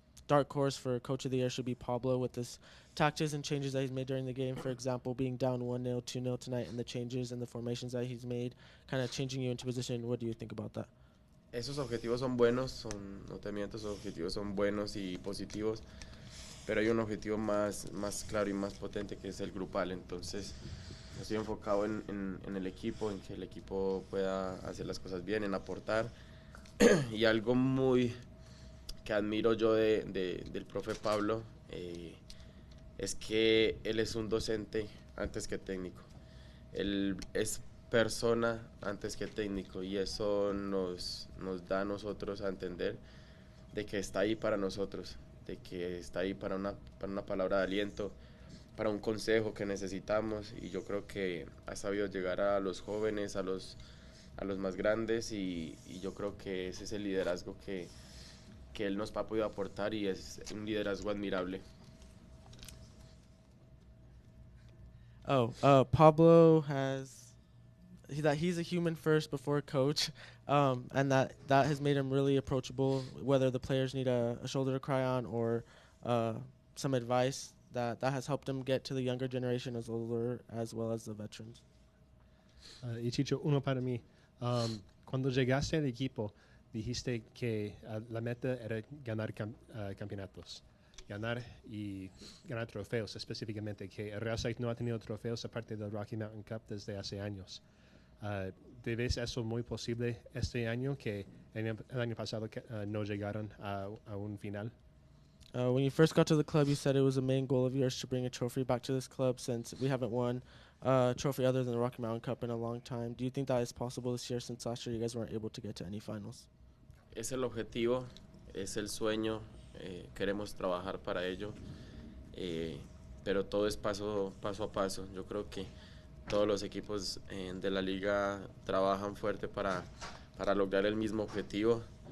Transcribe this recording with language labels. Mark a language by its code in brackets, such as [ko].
[en] dark horse for Coach of the Year should be Pablo with his tactics and changes that he's made during the game. For example, being down 1-0, 2-0 tonight, and the changes and the formations that he's made, kind of changing you into position. What do you think about that? [es] Esos objetivos son buenos, no te miento, esos objetivos son buenos y positivos, pero hay un objetivo más claro y más potente que es el grupal. Entonces estoy enfocado en el equipo, en que el equipo pueda hacer las cosas bien, en aportar. Y algo muy que admiro yo del profe Pablo es que él es un docente antes que técnico. Él es persona antes que técnico, y eso nos da a nosotros a entender de que está ahí para nosotros, de que está ahí para una palabra de aliento, para un consejo que necesitamos, y yo creo que ha sabido llegar a los jóvenes, a los más grandes, y yo creo que ese es el liderazgo que él nos ha podido aportar, y es un liderazgo admirable. [en] Pablo he's a human first before coach, and that has made him really approachable, whether the players need a shoulder to cry on or some advice. That has helped him get to the younger generation as well as the veterans. [es] Y Chicho, uno para mí. Cuando llegaste al equipo, dijiste que la meta era ganar campeonatos. Ganar trofeos específicamente, que el Real Salt no ha tenido trofeos aparte del Rocky Mountain Cup desde hace años. ¿Te ves eso muy posible este año, que el año pasado no llegaron a un final? [en] When you first got to the club, you said it was a main goal of yours to bring a trophy back to this club, since we haven't won a trophy other than the Rocky Mountain Cup in a long time. Do you think that is possible this year, since last year you guys weren't able to get to any finals? [es] Es el objetivo, es el sueño, queremos trabajar para ello, pero todo es paso a paso. Yo creo que todos los equipos de la liga trabajan fuerte para lograr el mismo objetivo.